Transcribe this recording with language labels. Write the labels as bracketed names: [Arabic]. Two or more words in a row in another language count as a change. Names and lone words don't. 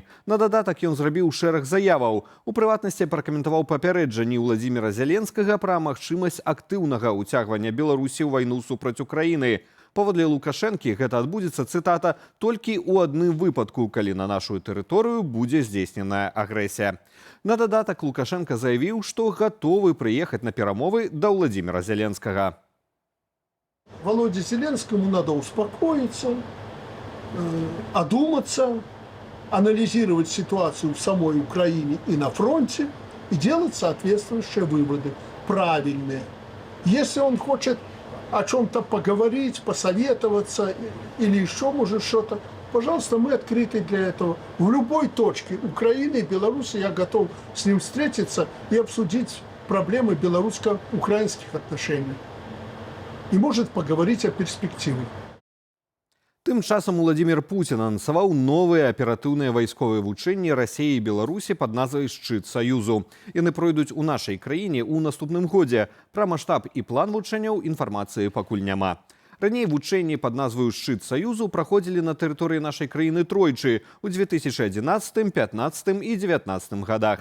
[Belarusian] На дадатак ён зрабіў шэраг заяваў. У прыватнасці пракаментаваў папярэджанні Владзіміра Зеленскага пра магчымасць актыўнага ўцягвання Беларусі ў вайну супраць Украіны. Паводле Лукашэнкі гэта адбудзецца, цытата, толькі ў адным выпадку, калі на нашу тэрыторыю будзе здзейсненая агрэсія. На дадатак Лукашенка заявіў, што гатовы прыехаць на перамовы да Владзіміра Зеленскага. [Russian] Володе Зеленскому надо успокоиться, одуматься, анализировать ситуацию в самой Украине и на фронте и делать соответствующие выводы, правильные. Если он хочет о чем-то поговорить, посоветоваться или еще, может, что-то, пожалуйста, мы открыты для этого. В любой точке Украины и Беларуси я готов с ним встретиться и обсудить проблемы белорусско-украинских отношений. И может поговорить о перспективе. [Belarusian] Тым часам Владзімір Пуцін анансаваў новыя аператыўныя вайсковыя вучэнні Расіі і Беларусі пад назвай «Шчыт Саюзу». Яны пройдуць у нашай краіне ў наступным годзе. Пра маштаб і план вучэнняў інфармацыі пакуль няма. Раней вучэнні пад назваю «Шчыт Саюзу» праходзілі на тэрыторыі нашай краіны тройчы ў 2011, 2015 і 2019 годах.